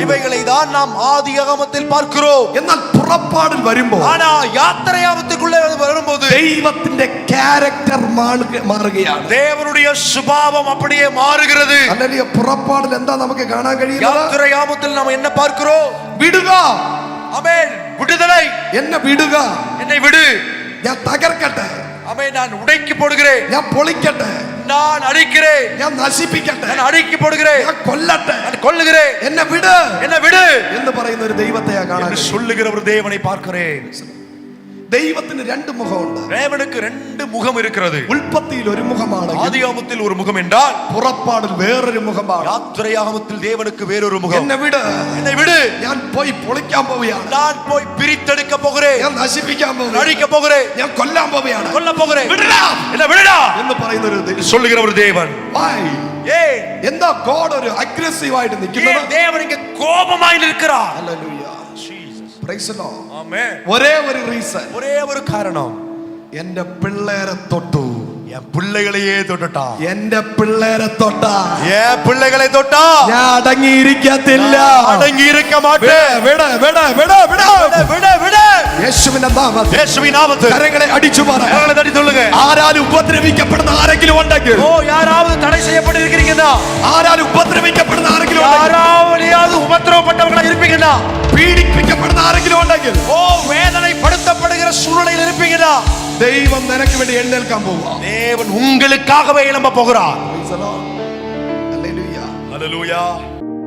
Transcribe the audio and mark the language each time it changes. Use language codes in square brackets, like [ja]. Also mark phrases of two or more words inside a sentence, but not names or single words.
[ta] இவைகளை தான் நாம் ஆதியாகமத்தில் பார்க்கிறோம். [ml] എന്നാൽ പുറപ്പാടിൽ വരുമ്പോൾ [ta] ஆனா யாத்திரையாகமத்துக்குள்ளே வரும்போது [ml] ദൈവത്തിന്റെ ക്യാരക്ടർ മാറുകയാണ്. [ta] தேவனுடைய சுபாவம் அப்படியே மாறுகிறது. [ml] അല്ലെങ്കിൽ പുറപ്പാടിൽ എന്താ നമുക്ക് കാണാൻ കഴിയുന്നത്? [ta] யாத்திரையாகமத்தில் நாம் என்ன பார்க்கிறோம்? [ml] വിടുക, [ta] ஆமென் விடுதலை. [ml] എന്നെ വിടുക, [ta] என்னை விடு, [ml] ഞാൻ തകർക്കട്ടെ, [ta] ஆமென் நான் உடைக்கி போடுகிறேன், [ml] ഞാൻ പൊളിക്കട്ടെ, [ta] நான் அழிக்கிறேன், [ml] ഞാൻ നശിപ്പിക്കട്ടെ, [ta] நான் அழிக்கி போடுகிறேன், [ml] ഞാൻ കൊല്ലട്ടെ, [ta] நான் கொல்லுகிறேன், [ml] എന്നെ വിട് [ta] என்னை விடு [ml] എന്ന് പറയുന്ന ഒരു ദൈവത്തെയാ കാണാൻ [ta] என்று [ml] കഴിയുന്നത്. [ta] சொல்லுகிற ஒரு தேவனை பார்க்கிறேன். [ml] ദൈവത്തിന് രണ്ട് മുഖമുണ്ട്. [ta] தேவனுக்கு ரெண்டு முகம் இருக்கிறது. [ml] ഉൽപ്പത്തിയിൽ ഒരു മുഖമാണ്, [ta] ஆதியாகமத்தில் ஒரு முகம் என்றால் [ml] പുറപ്പാടിൽ വേറൊരു മുഖമാണ്. [ta] யாத்திரையாகமத்தில் தேவனுக்கு வேறொரு முகம். [ml] എന്നെ വിട്, [ta] என்னை விடு, [ml] ഞാൻ പോയി പൊളിക്കാൻ പോവുകയാണ്, [ta] நான் போய் பிரித்தெடுக்க போகிறேன், [ml] ഞാൻ നശിപ്പിക്കാൻ പോവുകയാണ്, [ta] அழிக்க போகிறேன், [ml] ഞാൻ കൊല്ലാൻ പോവുകയാണ്, [ta] கொல்ல போகிறேன், [ml] വിടടാ [ta] என்னை விடுடா [ml] എന്ന് പറയുന്ന ഒരു ദൈവം. [ta] சொல்லுகிற ஒரு தேவன். [en] Why? [ta] ஏன் [ml] എന്താ ഗോഡ് ഒരു അഗ്രസീവ് ആയിട്ട് നിൽക്കുന്നത്? [ta] தேவன் இங்க கோபமாய் இருக்கிறார். [ml] ഹല്ലേലൂയ. [en] Praise the Lord. [ta] ஆமென். [ml] ഒരേ ഒരു റീസൺ, [ta] ஒரே ஒரு காரணம், [ml] എന്റെ പിള്ളേരെ തൊട്ടു, [ta] என் பிள்ளைகளையே தொட்டுட்டான். [ml] എന്റെ പിള്ളേരെ തൊട്ടാ [ta] என் பிள்ளைகளை தொட்டா [ml] ഞാൻ അടങ്ങിയിരിക്കത്തില്ല. [ta] அடங்கி இருக்க மாட்டேன். [ml] വിട വിട വിട വിട [ta] விட விட [ml] യേശുവിന്റെ നാമത്തിൽ [ta] இயேசுவின் நாமத்தில் [ml] കരങ്ങളെ അടിച്ചു പറ. [ta] கரங்களை தட்டி சொல்லுங்க. [ml] ആരാലും ഉപദ്രവിക്കപ്പെടുന്ന ആരെങ്കിലും ഉണ്ടെങ്കിൽ, [ta] ஓ யாராவது தடை செய்யப்பட்டிருக்கிறீங்களா? [ml] ആരാലും ഉപദ്രവിക്കപ്പെടുന്ന ആരെങ്കിലും ഉണ്ടെങ്കിൽ, [ta] யாராவது உபத்திரவப்பட்டவர்களா இருப்பீங்களா? [ml] പീഡിപ്പിക്കപ്പെടുന്ന ആരെങ്കിലും ഉണ്ടെങ്കിൽ, [ta] ஓ வேதனைப்படுத்தப்படுகிற சூழ்நிலையில் இருப்பீங்களா? [ml] ദൈവം നിനക്ക് വേണ്ടി എഴുന്നേൽക്കാൻ പോവുക. [ta] தேவன் உங்களுக்காகவே எழும்ப போகிறார். [en] Praise the Lord. Hallelujah. [ta] ஹல்லேலூயா.